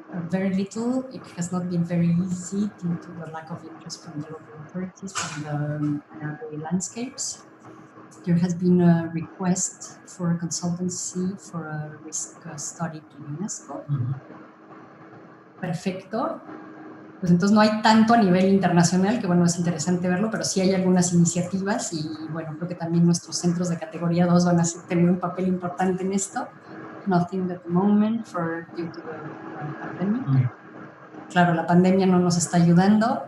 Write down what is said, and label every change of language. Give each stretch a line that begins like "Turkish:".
English: Very little. It has not been very easy due to the lack of interest from the local authorities and the landscapes. There has been a request for a consultancy for a risk study to UNESCO.
Spanish: Perfecto. Pues entonces no hay tanto a nivel internacional, que bueno, es interesante verlo, pero sí hay algunas iniciativas y bueno, creo que también nuestros centros de categoría 2 van a tener un papel importante en esto.
English: Nothing at the moment due to the pandemic.
Spanish: Claro, la pandemia no nos está ayudando.